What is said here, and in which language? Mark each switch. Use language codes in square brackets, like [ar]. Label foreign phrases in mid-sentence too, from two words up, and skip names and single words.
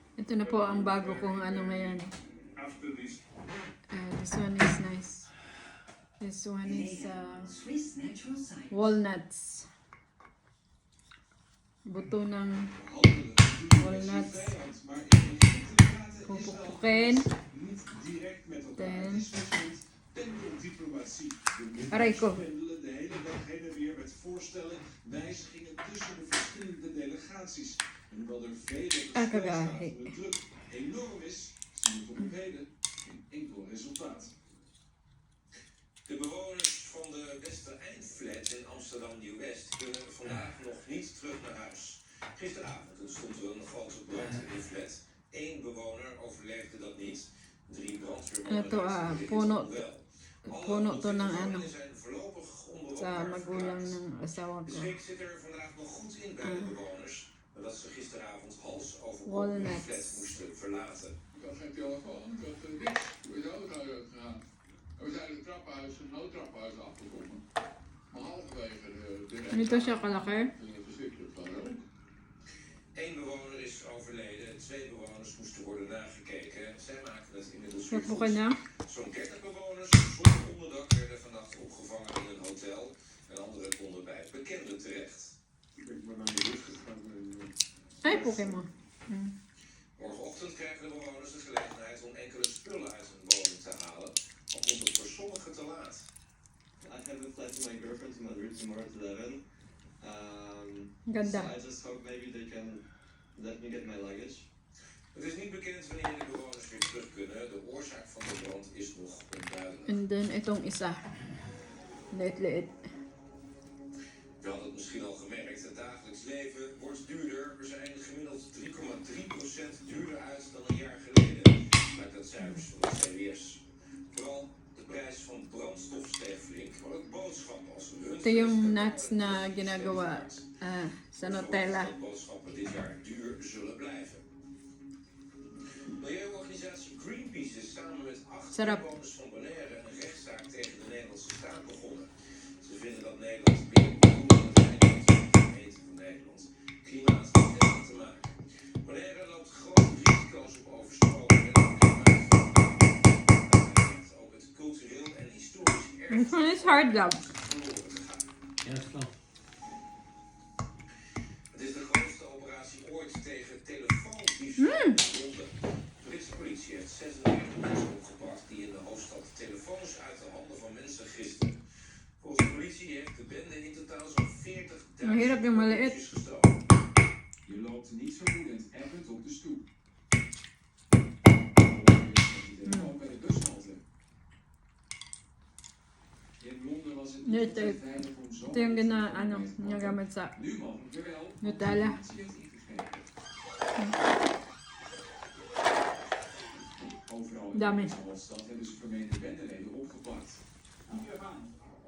[tl] Ito na po ang bago kong ano ngayon. [en] This one is nice. This one is walnuts. [tl] Buto ng walnuts. Pupukpukin. Then, aray ko. Kagahi. [nl] De bewoners van de Westereind-flat in Amsterdam Nieuw-West kunnen vandaag nog niet terug naar huis. Gisteravond stond er een grote brand in de flat. 1 bewoner overleefde dat niet. 3 brandweermannen [tl] puno to ng ano [nl] zijn voorlopig [tl] sa magulang ng asawa [nl] De [tl] ko. [nl] schrik zit er vandaag nog goed in bij de bewoners, nadat ze gisteravond hals over kop de [tl] Walnuts. [nl] flat moesten verlaten. Ik had geen telefoon, ik had niks. Hoe is de auto uitgegaan? En we zijn het trappenhuis, een noodtrappenhuis afgekomen. Maar halverwege de [tl] Nito siya kalaki. [nl] ging het verschrikkelijk van rook. 1 bewoner is overleden, 2 bewoners moesten worden nagekeken. Zij maken het inmiddels weer [tl] Pupukay [nl] goed. [tl] na. [nl] Zo'n 30 bewoners zonder onderdak werden vannacht opgevangen in een hotel. En anderen konden bij bekenden terecht. Ik ben maar naar de rust gegaan. [tl] Ay, Pokemon. [nl] Morgenochtend krijgen de bewoners de gelegenheid om enkele spullen uit hun woning te halen. Al komt het voor sommigen te laat. [en] I have a flight to my girlfriend's mother tomorrow at 11. [tl] Ganda. [en] So I just hope maybe they can let me get my luggage. [nl] Het is niet bekend wanneer de bewoners weer terug kunnen. De oorzaak van de brand is nog onduidelijk. [en] And then, [tl] itong isa. Liit-liit. [nl] Je had het misschien al gemerkt, het dagelijks leven wordt duurder. We zijn gemiddeld 3,3% duurder uit dan een jaar geleden. Blijkt uit cijfers van de CBS. Vooral de prijs van brandstof steeg flink, maar ook boodschappen als [tl] Ito yung nuts na ginagawa sa Nutella. [nl] Dat boodschappen dit jaar duur zullen blijven. Milieuorganisatie Greenpeace is samen met 8 [tl] Sarap. [nl] bewoners van Bonaire een rechtszaak tegen de Nederlandse staat begonnen. Ze vinden dat Nederland meer moet doen aan het eiland van de gemeente van Nederland klimaatbestendig te maken. Bonaire loopt grote risico's op overstromingen en klimaatverandering. Ook het cultureel en historisch [en] This one is hard love. [nl] verloren te gaan. Ja, dat klopt. Het is de grootste operatie ooit tegen telefoondiefstal in Londen. De Britse politie heeft 96 mensen opgepakt die in de hoofdstad telefoons uit de handen van mensen gisten. Volgens de politie heeft de bende in totaal zo'n 40.000 [tl] Mahirap yung maliit. [nl] telefoons gestolen. Je loopt niet zo woedend effend op de stoep. Ook bij de bushalte. In Londen was het Nee, niet altijd veilig om zo [tl] Ito yung ginagamit sa [nl] nu mogelijk weer wel. [tl] Nutella. [nl] De politie heeft ingegrepen. Overal in [tl] Dami. [nl] de stad hebben ze vermeende bendeleden opgepakt.